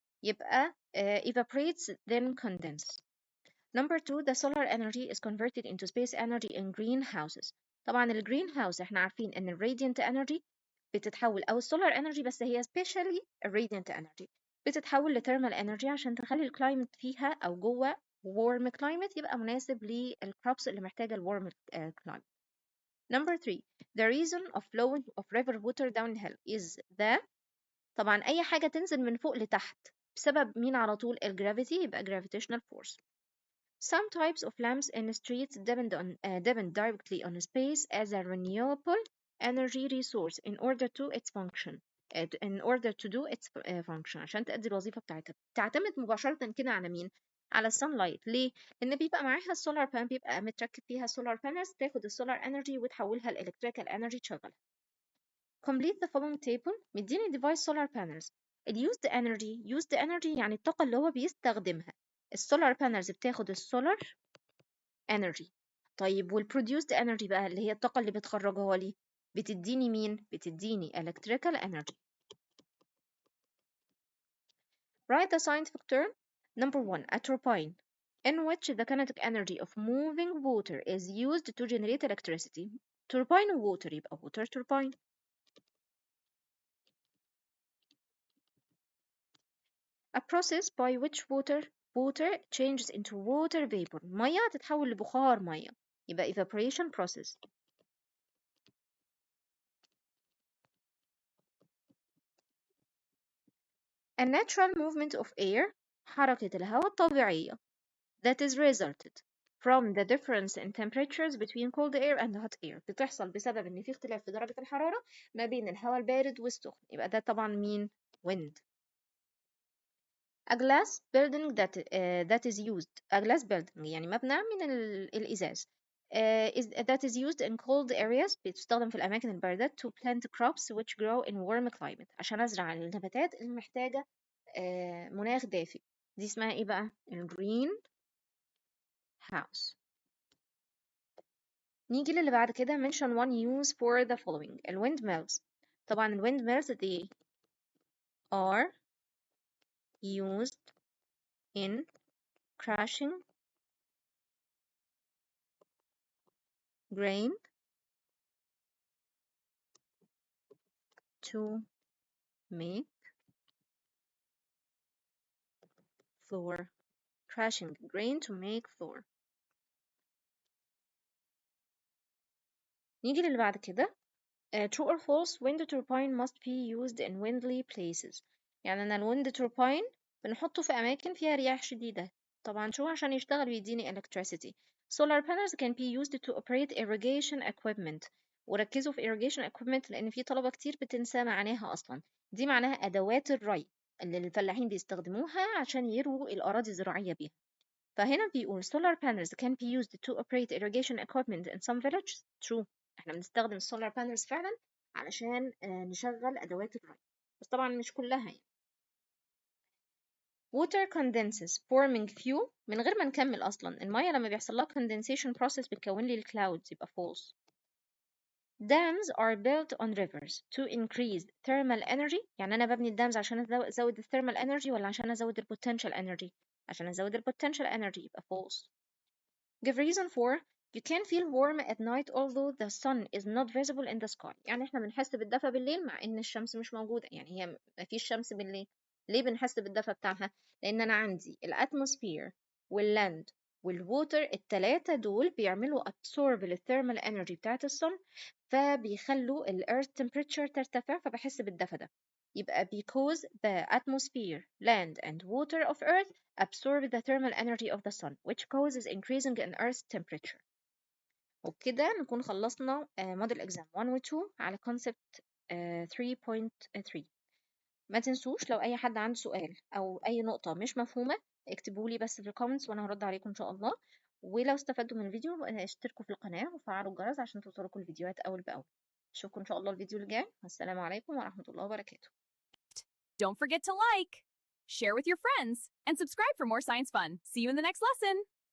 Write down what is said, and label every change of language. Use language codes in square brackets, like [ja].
[en] يبقى evaporates then condense. Number 2, the solar energy is converted into space energy in greenhouses. [ar] طبعا الgreenhouse احنا عارفين ان الradiant energy بتتحول، او السولار energy بس هي especially الradiant energy بتتحول لthermal energy عشان تخلي الكلايمت فيها او جوه warm climate يبقى مناسب للcrops اللي محتاجة الwarm climate. [en] Number 3, the reason of flowing of river water downhill is the. [ar] طبعا اي حاجة تنزل من فوق لتحت بسبب مين على طول؟ الجرافيتي، يبقى gravitational force. [en] Some types of lamps in streets depend directly on space as a renewable energy resource in order to its function in order to do its function [ar] عشان تأدي الوظيفة بتاعتها. تعتمد مباشرة كده على مين؟ على السانلايت. ليه؟ لأن بيبقى معاها السولار بان، بيبقى متركب فيها سولار بانلز تاخد السولار انرجي وتحولها لإلكتريكال انرجي تشغلها. [en] Complete the following table. مديني device solar panels. [ar] ال used energy يعني الطاقة اللي هو بيستخدمها. السولار بانلز بتاخد السولار energy. طيب والproduced energy بقى اللي هي الطاقة اللي بتخرجها لي بتديني مين؟ بتديني electrical energy. [en] Write the scientific term. Number 1, a turbine in which the kinetic energy of moving water is used to generate electricity. turbine water يبقى water turbine. A process by which water changes into water vapor. [ar] مية تتحول لبخار مية يبقى evaporation process. [en] A natural movement of air. [ar] حركة الهواء الطبيعية [en] that is resulted from the difference in temperatures between cold air and hot air. [ar] بتحصل بسبب ان في اختلاف في درجة الحرارة ما بين الهواء البارد والسخن، يبقى ده طبعا مين؟ wind. [en] A glass building that is used. A glass building [ar] يعني مبنى من الإزاز [en] that is used in cold areas [ar] بتستخدم في الأماكن الباردة [en] to plant crops which grow in warm climate [ar] عشان أزرع النباتات اللي محتاجة مناخ دافئ. دي اسمها إيه بقى؟ الجرين house. نيجي للي بعد كده. [en] mention one use for the following. windmills. طبعا windmills they are used in crushing grain to make flour. crushing grain to make flour. [ar] نيجي للي بعد كده. [en] true or false, wind turbine must be used in windy places. [ar] يعني أنا الwind turbine بنحطه في أماكن فيها رياح شديدة. طبعا شو عشان يشتغل ويديني electricity. [en] solar panels can be used to operate irrigation equipment. [ar] وركزوا في irrigation equipment لأن في طلبة كتير بتنسى معناها أصلا. دي معناها أدوات الري اللي الفلاحين بيستخدموها عشان يرووا الأراضي الزراعية بيها. فهنا بيقول [en] solar panels can be used to operate irrigation equipment in some villages. [ar] True. احنا بنستخدم السولار بانلز فعلا علشان نشغل أدوات الري، بس طبعا مش كلها يعني. [en] water condenses forming few. [ar] من غير ما نكمل أصلا المية لما بيحصل لها condensation process بتكون لي الكلاودز يبقى false. [en] dams are built on rivers to increase thermal energy. [ar] يعني أنا ببني الدامز عشان أزود الثيرمال energy ولا عشان أزود البوتنشال energy؟ عشان أزود البوتنشال energy يبقى false. [en] Give reason for. You can feel warm at night although the sun is not visible in the sky. [ar] يعني احنا بنحس بالدفى بالليل مع ان الشمس مش موجودة، يعني هي مفيش شمس بالليل. ليه بنحس بالدفى بتاعها؟ لان انا عندي الاتموسفير واللاند والووتر التلاتة دول بيعملوا absorb للثيرمال energy بتاعت الصن، فبيخلوا الارث temperature ترتفع فبحس بالدفى ده. [en] يبقى because the atmosphere, land and water of earth absorb the thermal energy of the sun which causes increasing in earth's temperature. [ar] وبكده نكون خلصنا [en] model exam 1 و 2 على concept 3.3. [ar] ما تنسوش لو أي حد عنده سؤال أو أي نقطة مش مفهومة اكتبوا لي بس في الكومنتس وأنا هرد عليكم إن شاء الله. ولو استفدتوا من الفيديو اشتركوا في القناة وفعلوا الجرس عشان توصلكوا الفيديوهات أول بأول. أشوفكم إن شاء الله الفيديو اللي جاي. والسلام عليكم ورحمة الله وبركاته. [en] Don't forget to like, share with your friends, and subscribe for more science fun. See you in the next lesson!